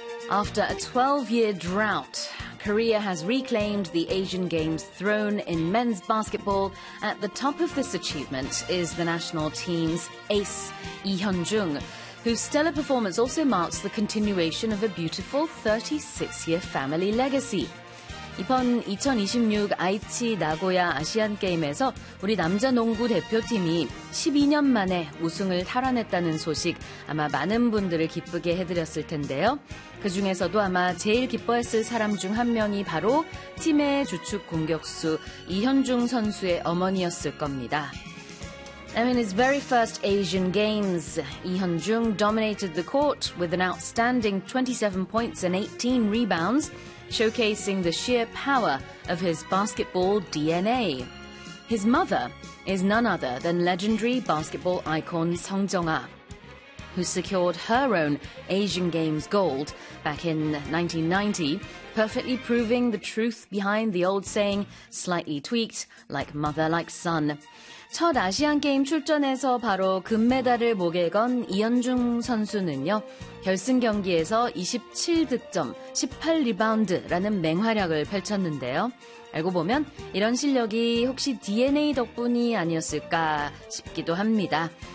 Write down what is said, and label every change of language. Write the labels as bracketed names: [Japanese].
[English] After a 12-year drought, Korea has reclaimed the Asian Games throne in men's basketball. At the top of this achievement is the national team's ace, Lee Hyun-jung, whose stellar performance also marks the continuation of a beautiful 36-year family legacy. [Korean] 이번 2026 아이치 나고야 아시안 게임에서 우리 남자 농구 대표팀이 12년 만에 우승을 탈환했다는 소식 아마 많은 분들을 기쁘게 해드렸을 텐데요. 그 중에서도 아마 제일 기뻐했을 사람 중 한 명이 바로 팀의 주축 공격수 이현중 선수의 어머니였을 겁니다. [English] I mean, his very first Asian Games, Lee Hyun-jung dominated the court with an outstanding 27 points and 18 rebounds, showcasing the sheer power of his basketball DNA. His mother is none other than legendary basketball icon Song Jong-ah, who secured her own Asian Games gold back in 1990, perfectly proving the truth behind the old saying, slightly tweaked, like mother, like son. [Korean] 첫 아시안게임 출전에서 바로 금메달을 목에 건 이현중 선수는요, 결승 경기에서 27득점, 18리바운드라는 맹활약을 펼쳤는데요. 알고 보면 이런 실력이 혹시 DNA 덕분이 아니었을까 싶기도 합니다.